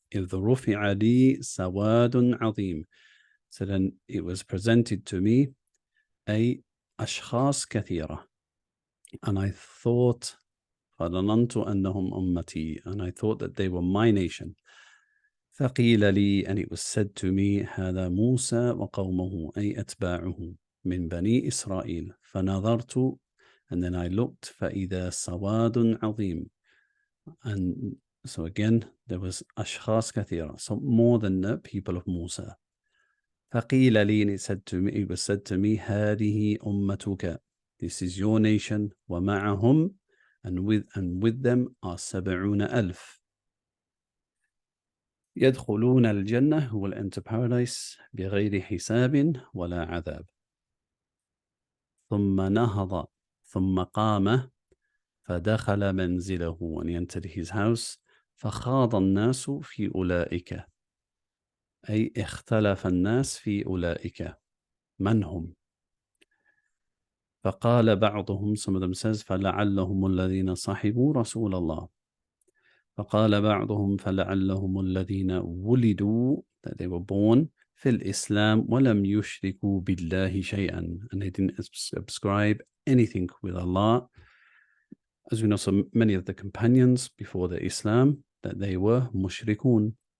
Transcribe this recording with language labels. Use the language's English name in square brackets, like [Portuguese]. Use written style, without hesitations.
[Arabic] إذ رفع لي سواد عظيم. [English] So then it was presented to me [Arabic] أي أشخاص كثيرة, [English] and I thought [Arabic] فظننت أنهم أمتي, [English] and I thought that they were my nation. [Arabic] فقيل لي, [English] and it was said to me, [Arabic] هذا موسى وقومه أي أتباعه من بني إسرائيل. فنظرت, [English] and then I looked, [Arabic] فإذا سواد عظيم, [English] and so again there was [Arabic] أشخاص كثيرة, [English] so more than the people of Musa. [Arabic] فقيل لي, [English] and it was said to me, [Arabic] هذه أمتك, [English] this is your nation, [Arabic] ومعهم, [English] and with them are 70,000. [Arabic] يدخلون الجنة, [English] who will enter paradise [Arabic] بغير حساب ولا عذاب. ثم نهض, ثم قام, فدخل منزله, [English] and he entered his house. [Arabic] فخاض الناس في أولئك, أي اختلف الناس في أولئك, من هم؟ فقال بعضهم, [English] some of them says, [Arabic] فلعلهم الذين صحبوا رسول الله. فقال بعضهم فلعلهم الذين ولدوا, [English] that they were born [Arabic] في الإسلام ولم يشركوا بالله شيئا, [English] and they didn't ascribe anything with Allah. As we know, so many of the companions before the Islam, that they were mushrikun.